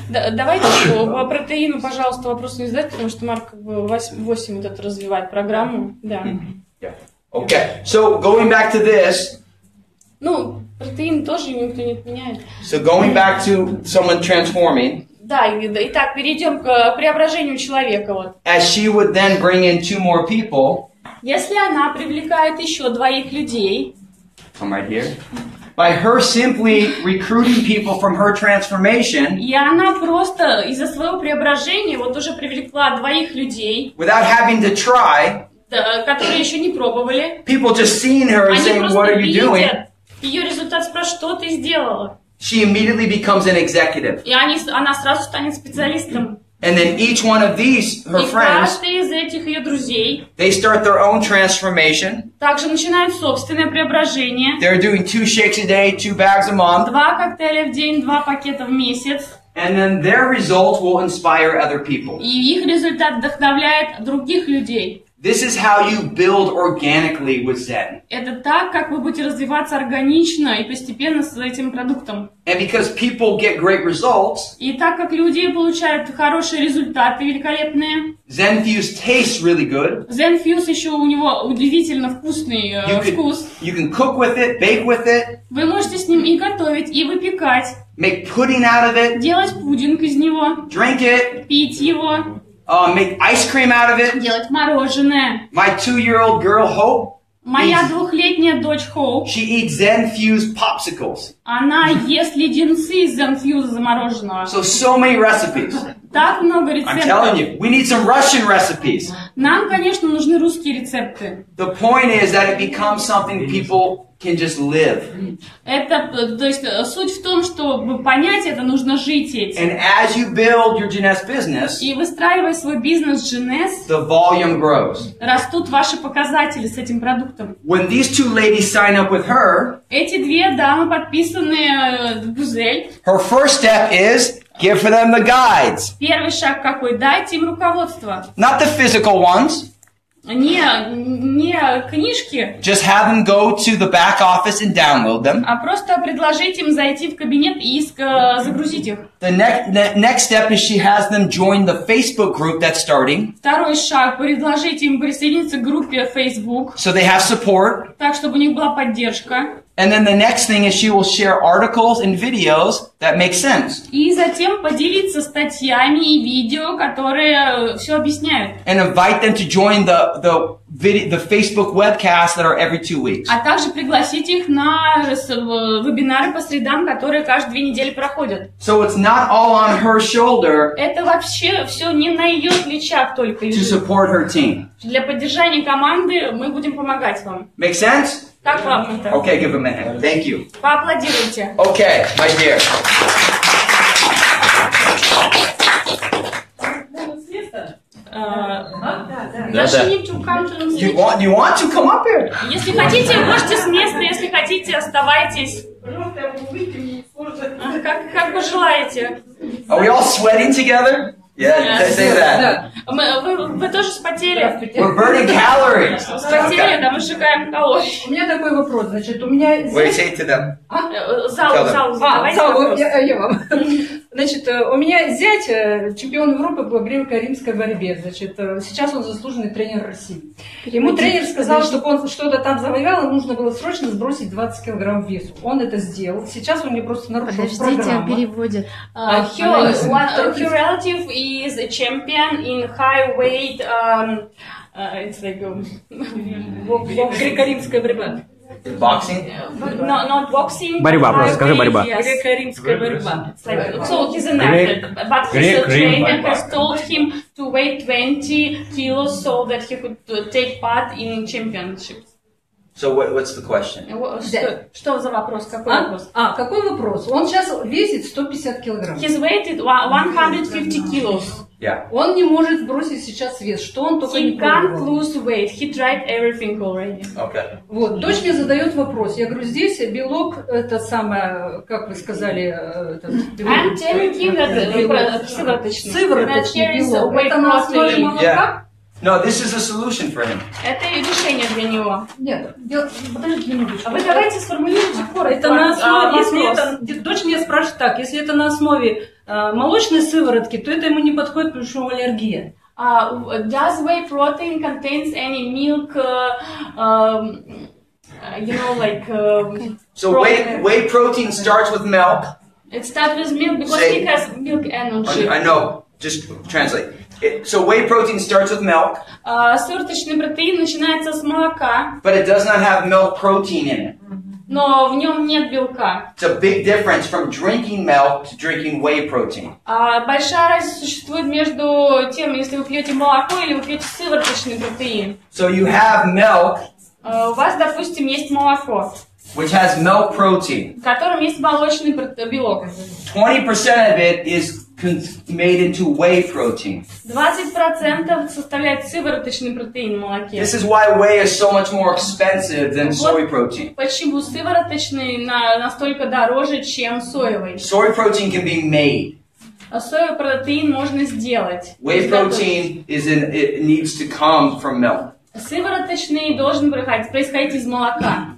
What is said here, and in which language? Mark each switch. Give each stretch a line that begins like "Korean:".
Russian: Давайте по протеину, пожалуйста, вопрос не задать, потому что Марк как бы 8 вот это развивает программу. Да.
English: Yeah. Okay, so going back to this,
Russian: Ну, протеин тоже никто не отменяет.
English: so going back to someone transforming,
Russian: Да, итак, перейдем к преображению человека. Вот.
English: as she would then bring in 2 more people,
Russian: Если она привлекает еще 2 людей,
English: come right here, by her simply recruiting people from her transformation,
Russian: и она просто из-за своего преображения вот уже привлекла 2 людей,
English: without having to try,
Russian: которые еще не пробовали,
English: people just seeing her and
Russian: они
English: saying,
Russian: просто
English: what are you doing?
Russian: видят ее результат, спрашивают, что ты сделала?
English: She immediately becomes an executive.
Russian: И она сразу станет специалистом.
English: And then each one of these, her
Russian: И
English: friends,
Russian: каждый из этих ее друзей
English: they start their own transformation.
Russian: также начинают собственное преображение.
English: They're doing 2 shakes a day, 2 bags a month.
Russian: 2 коктейля в день, 2 пакета в месяц.
English: And then their results will inspire other people.
Russian: И их результат вдохновляет других людей.
English: This is how you build organically with ZEN.
Russian: Это так, как вы будете развиваться органично и постепенно с этим продуктом.
English: And because people get great results,
Russian: И так как люди получают хорошие результаты, великолепные,
English: ZEN Fuse tastes really good.
Russian: ZEN Fuse еще у него удивительно вкусный вкус.
English: You can cook with it, bake with it,
Russian: Вы можете с ним и готовить, и выпекать,
English: make pudding out of it,
Russian: делать пудинг из него,
English: drink it,
Russian: пить его,
English: make ice cream out of it.
Russian: делать мороженое.
English: My 2-year-old girl, Hope,
Russian: Моя двухлетняя дочь Хоуп,
English: she eats ZEN Fuse popsicles.
Russian: она ест леденцы из ZEN Fuse замороженного.
English: So many recipes.
Russian: Так много
English: I'm telling
Russian: рецептов.
English: you, we need some Russian recipes.
Russian: Нам, конечно, нужны русские рецепты.
English: The point is that it becomes something people can just live.
Russian: Это, то есть, суть в том, чтобы понять это, нужно жить этим.
English: And as you build your Genes business,
Russian: И выстраивая свой бизнес Genes,
English: the volume grows.
Russian: растут ваши показатели с этим продуктом.
English: When these two ladies sign up with her,
Russian: Эти две дамы подписаны в Гузель.
English: her first step is give for them the guides.
Russian: Первый шаг какой? Дайте им руководство.
English: Not the physical ones.
Russian: Не книжки,
English: Just have them go to the back office and download them.
Russian: а просто предложить им зайти в кабинет и загрузить их.
English: The next step is she has them join the Facebook group that's starting.
Russian: Второй шаг. Предложить им присоединиться к группе Facebook,
English: So they have support.
Russian: так, чтобы у них была поддержка.
English: And then the next thing is she will share articles and videos that make sense.
Russian: И затем поделиться статьями и видео, которые все объясняют.
English: And invite them to join the Facebook webcasts that are every 2 weeks.
Russian: А также пригласить их на вебинары по средам, которые каждые 2 недели проходят.
English: So it's not all on her shoulder
Russian: Это вообще все не на ее плечах только
English: to
Russian: лежит.
English: support her team.
Russian: Для поддержания команды мы будем помогать вам.
English: Make sense?
Russian: Как вам это?
English: Okay, give them a hand. Thank you.
Russian: Поаплодируйте.
English: Okay, my dear. You want to come up here?
Russian: Если хотите, можете с места, если хотите, оставайтесь. Как пожелаете.
English: Are we all sweating together? Yeah, say that.
Russian: Вы тоже спотели?
English: We're burning calories.
Russian: Спотели, да, мы сжигаем калории. У меня такой вопрос, значит, у меня... Wait, say it to them. Зал, задавайте вопрос. Я вам. Значит, у меня зять чемпион Европы по греко-римской борьбе. Значит, сейчас он заслуженный тренер России. Ему тренер сказал, чтобы он что-то там завоевал, ему нужно было срочно сбросить 20 килограмм весу. Он это сделал. Сейчас он мне просто нарушил программу. Подождите, переводит.
English: Her relative is a champion in high weight. It's like
Russian: Греко-римская борьба.
English: Boxing? Not boxing.
Russian: Борьба, просто скажи борьба. Греко-римская борьба.
English: So he's an athlete, but his trainer has told him to weigh 20 kilos so that he could take part in championships. So what's the question?
Russian: Что за вопрос? Какой вопрос? Какой вопрос? Он сейчас весит 150 килограмм.
English: His weight is 150 kilos. Yeah.
Russian: Он не может сбросить сейчас вес. Что он только не
English: He can't
Russian: пробовал.
English: lose weight. He tried everything already. Okay.
Russian: Вот, дочь мне задает вопрос. Я говорю, здесь белок, это самое, как вы сказали,
English: I'm telling him that сывороточный.
Russian: Сывороточный белок.
English: Whey
Russian: Это на основе
English: protein.
Russian: молока?
English: No, this is a solution for him.
Russian: Это решение для него. Нет, подождите минуточку. А вы давайте сформулируйте коротко. Это на основе, если вопрос. это, дочь меня спрашивает так, если это на основе молочной сыворотки, то это ему не подходит, потому что у него аллергия.
English: Does whey protein contains any milk, you know, like... So whey protein starts with milk. It starts with milk because Say- it has milk energy. I know. Just translate. So whey protein starts with milk,
Russian: Сывороточный протеин начинается с молока,
English: but it does not have milk protein in it.
Russian: но в нем нет белка.
English: It's a big difference from drinking milk to drinking whey protein.
Russian: Большая разница существует между тем, если вы пьете молоко или вы пьете сывороточный протеин.
English: So you have milk,
Russian: У вас, допустим, есть молоко,
English: which has milk protein.
Russian: в котором есть молочный белок.
English: 20% of it is made into whey protein.
Russian: 20% составляет сывороточный протеин в молоке.
English: This is why whey is so much more expensive than soy protein.
Russian: Почему сывороточный настолько дороже, чем соевый?
English: Soy protein can be made.
Russian: Соевый протеин можно сделать.
English: Whey protein it needs to come from milk.
Russian: Сывороточный должен происходить из молока.